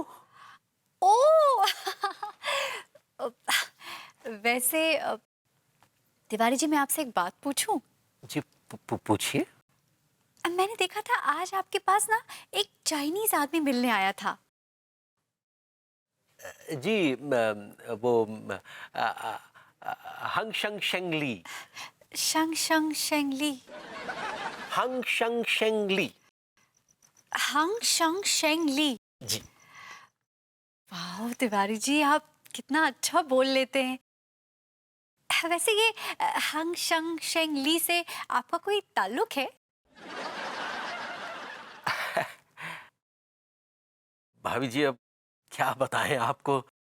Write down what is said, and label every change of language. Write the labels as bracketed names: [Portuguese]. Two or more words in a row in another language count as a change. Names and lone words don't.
[Hindi] ओ वैसे तिवारी जी, मैं आपसे एक बात पूछूं? जी पूछिए। मैंने देखा था आज आपके पास ना एक चाइनीज आदमी मिलने आया था। जी वो अ, अ, हंग शंग शेंगली। शंग शंग शेंगली। हंग शंग शेंगली। हंग शंग शेंगली। जी। वाह तिवारी जी, आप कितना अच्छा बोल लेते हैं। वैसे ये हंग शंग शेंगली से आपका कोई ताल्लुक है? भाभी जी, अब क्या बताएं आपको।